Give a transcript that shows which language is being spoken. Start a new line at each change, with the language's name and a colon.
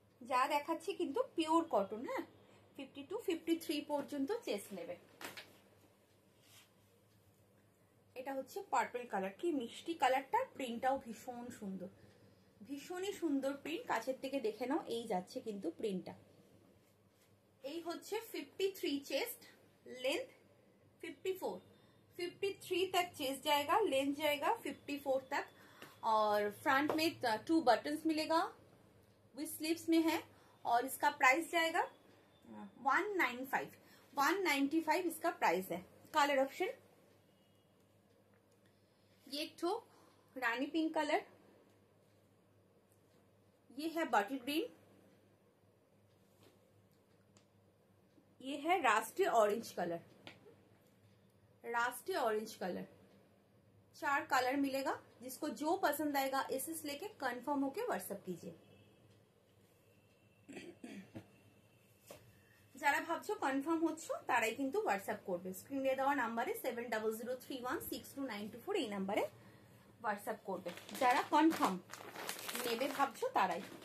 Bangla: যা দেখাচ্ছি কিন্তু পিওর কটন। হ্যাঁ, 52, 53 পর্যন্ত চেস্ট নেবে। এটা হচ্ছে পার্পল কালার, কি মিষ্টি কালারটা, প্রিন্টটাও ভীষণ সুন্দর, ভীষণই সুন্দর প্রিন্ট। কাছের থেকে দেখে নাও, এই যাচ্ছে কিন্তু প্রিন্টটা। এই হচ্ছে 53 চেস্ট,
Hindi: लेंथ 54, 53 तक चेस्ट जाएगा, लेंथ जाएगा 54 तक। और फ्रंट में 2 बटन्स मिलेगा, विथ स्लीव्स में है। और इसका प्राइस जाएगा 195, 195 इसका प्राइस है। कलर ऑप्शन ये एक ठो रानी पिंक कलर, ये है बॉटल ग्रीन, ये है रास्टी orange colour, रास्टी orange colour. 4 colour मिलेगा, जिसको जो पसंद आएगा एसएस लेके कंफर्म होके व्हाट्सएप कीजिए।
Bangla: যারা ভাবছো কনফার্ম হচ্ছ তারাই কিন্তু হোয়াটসঅ্যাপ করবে। স্ক্রিনে দেওয়া নাম্বারে 7003162924 এই নাম্বারে হোয়াটসঅ্যাপ করবে। যারা কনফার্ম নেবে ভাবছো তারাই।